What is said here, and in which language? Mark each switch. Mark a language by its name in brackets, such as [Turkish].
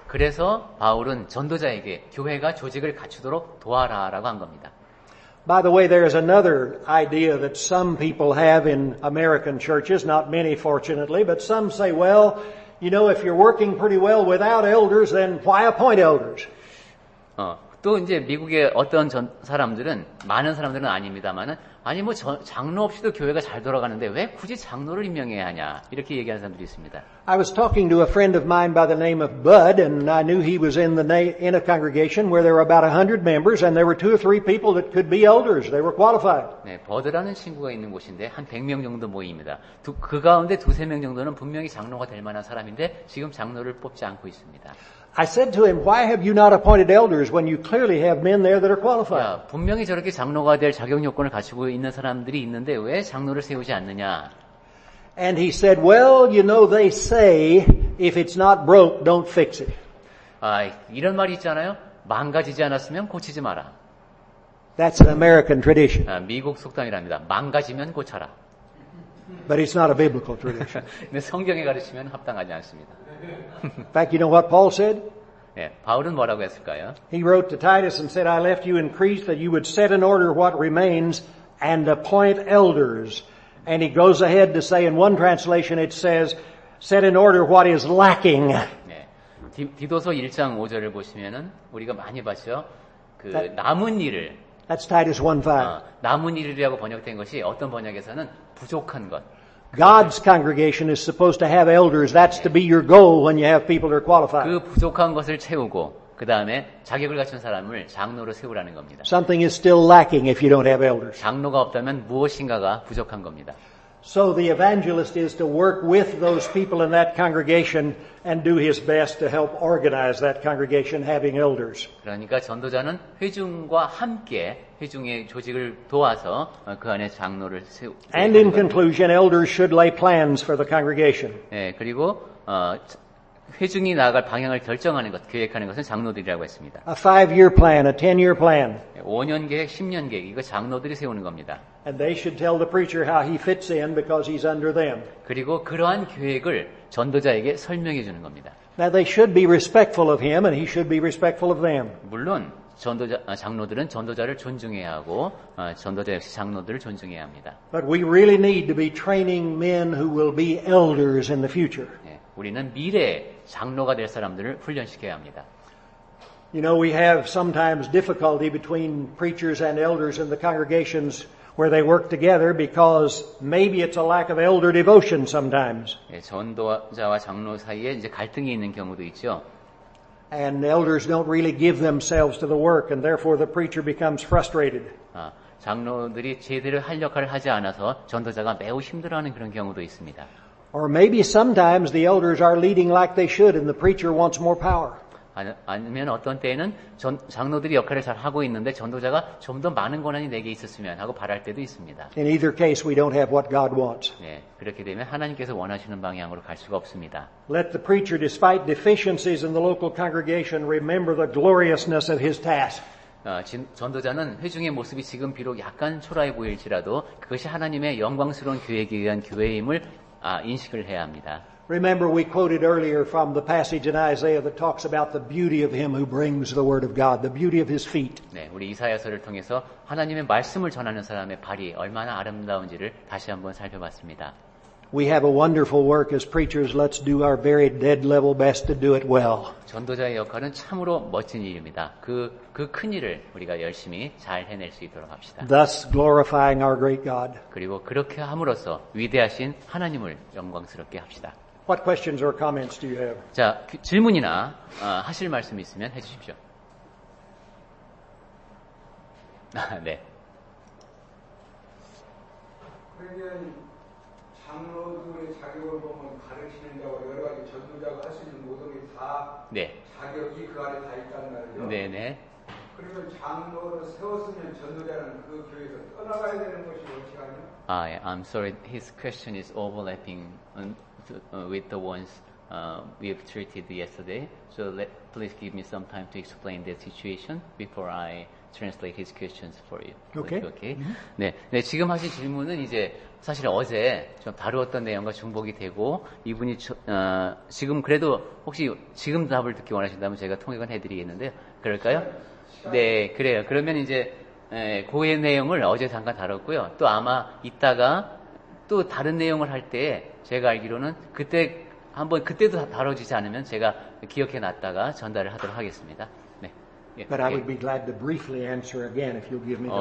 [Korean] 그래서 바울은 전도자에게 교회가 조직을 갖추도록 도와라라고 한 겁니다. [English] By the way, there is another idea that some people have in American churches, not many fortunately, but some say, well, you know, if you're working pretty well without elders, then why appoint elders? [Korean] 또 이제 미국의 어떤 사람들은, 많은 사람들은 아닙니다만은, 아니 뭐 장로 없이도 교회가 잘 돌아가는데 왜 굳이 장로를 임명해야 하냐, 이렇게 얘기하는 사람들이 있습니다. [English] I was talking to a friend of mine by the name of Bud, and I knew he was in a congregation where there were about 100 members, and there were 2 or 3 people that could be elders. They were qualified. [Korean] 네, 버드라는 친구가 있는 곳인데 한 100명 정도 모입니다. 그 가운데 2-3명 정도는 분명히 장로가 될 만한 사람인데 지금 장로를 뽑지 않고 있습니다. [English] I said to him, why have you not appointed elders when you clearly have men there that are qualified? [Korean] 야, 분명히 저렇게 장로가 될 자격 요건을 갖추고 있는 사람들이 있는데 왜 장로를 세우지 않느냐? [English] And he said, well, you know, they say, if it's not broke, don't fix it. [Korean] 이런 말이 있잖아요. 망가지지 않았으면 고치지 마라. [English] That's an American tradition. [Korean] 미국 속담이랍니다. 망가지면 고쳐라. [English] But it's not a biblical tradition. [Korean] 근데 성경에 가르치면 합당하지 않습니다. [English] In fact, you know what Paul said? [Korean] 네, 바울은 뭐라고 했을까요? [English] He wrote to Titus and said, I left you in Crete that you would set in order what remains and appoint elders. And he goes ahead to say, in one translation it says, set in order what is lacking. [Korean] 네, 디도서 1장 5절을 보시면은 우리가 많이 봤죠. 그 남은 일을. [English] That's Titus 1:5. [Korean] 남은 일이라고 번역된 것이 어떤 번역에서는 부족한 것. [English] God's congregation is supposed to have elders. That's to be your goal when you have people that are qualified. [Korean] 그 부족한 것을 채우고 그 다음에 자격을 갖춘 사람을 장로로 세우라는 겁니다. [English] Something is still lacking if you don't have elders. [Korean] 장로가 없다면 무엇인가가 부족한 겁니다. [English] So the evangelist is to work with those people in that congregation and do his best to help organize that congregation having elders. [Korean] 그러니까 전도자는 회중과 함께 회중의 조직을 도와서 그 안에 장로를 세우고. [English] And in conclusion, elders should lay plans for the congregation. [Korean] 네, 그리고 회중이 나아갈 방향을 결정하는 것, 계획하는 것은 장로들이라고 했습니다. [English] A 5-year plan, a 10-year plan. [Korean] 5년 계획, 10년 계획, 이거 장로들이 세우는 겁니다. [English] And they should tell the preacher how he fits in because he's under them. [Korean] 그리고 그러한 계획을 전도자에게 설명해 주는 겁니다. [English] Now they should be respectful of him and he should be respectful of them. [Korean] 물론 장로들은 전도자를 존중해야 하고 전도자 역시 장로들을 존중해야 합니다. [English] But we really need to be training men who will be elders in the future. [Korean] 네, 우리는 미래에 장로가 될 사람들을 훈련시켜야 합니다. [English] You know, we have sometimes difficulty between preachers and elders in the congregations where they work together because maybe it's a lack of elder devotion sometimes. [Korean] 예, 전도자와 장로 사이에 이제 갈등이 있는 경우도 있죠. [English] And elders don't really give themselves to the work, and therefore the preacher becomes frustrated. [Korean] 장로들이 제대로 할 역할을 하지 않아서 전도자가 매우 힘들어하는 그런 경우도 있습니다. [English] Or maybe sometimes the elders are leading like they should, and the preacher wants more power. [Korean] 아니면 어떤 때에는 장로들이 역할을 잘 하고 있는데 전도자가 좀 더 많은 권한이 내게 있었으면 하고 바랄 때도 있습니다. [English] In either case, we don't have what God wants. [Korean] 네, 그렇게 되면 하나님께서 원하시는 방향으로 갈 수가 없습니다. [English] Let the preacher, despite deficiencies in the local congregation, remember the gloriousness of his task. [Korean] 전도자는 회중의 모습이 지금 비록 약간 초라해 보일지라도 그것이 하나님의 영광스러운 교회에 의한 교회임을 인식을 해야 합니다. [English] Remember, we quoted earlier from the passage in Isaiah that talks about the beauty of him who brings the word of God, the beauty of his feet. [Korean] 네, 우리 이사야서를 통해서 하나님의 말씀을 전하는 사람의 발이 얼마나 아름다운지를 다시 한번 살펴봤습니다. [English] We have a wonderful work as preachers. Let's do our very dead level best to do it well. [Korean] 전도자의 역할은 참으로 멋진 일입니다. 그 큰 일을 우리가 열심히 잘 해낼 수 있도록 합시다. [English] Thus glorifying our great God. [Korean] 그리고 그렇게 함으로써 위대하신 하나님을 영광스럽게 합시다. [English] What questions or comments do you have? [Korean] 자, 질문이나 하실 말씀 있으면 해주십시오. 네. 그러면 장로들의 자격을 보면 가르치는 자와 여러 가지 전도자가 할 수 있는 모든 게 다 네. 자격이 그 안에 다 있다는 말이죠. 네네. 그러면 장로를 세웠으면 전도자는 그 교회에서 떠나가야 되는 것이 원칙 아니에요? [English] I'm sorry. His question is overlapping with the ones we have treated yesterday. So please give me some time to explain that situation before I translate his questions for you. Okay. Okay. [Korean] 네, 지금 하신 질문은 이제 사실 어제 좀 다루었던 내용과 중복이 되고 이분이 지금 그래도 혹시 지금 답을 듣기 원하신다면 제가 통역은 해드리겠는데요. 그럴까요? 네, 그래요. 그러면 이제 고의 내용을 어제 잠깐 다뤘고요. 또 아마 이따가 또 다른 내용을 할 때 제가 알기로는 그때 한번 그때도 다뤄지지 않으면 제가 기억해 놨다가 전달을 하도록 하겠습니다. 네. 예, [English] But I would be glad to briefly answer again if you'll give me the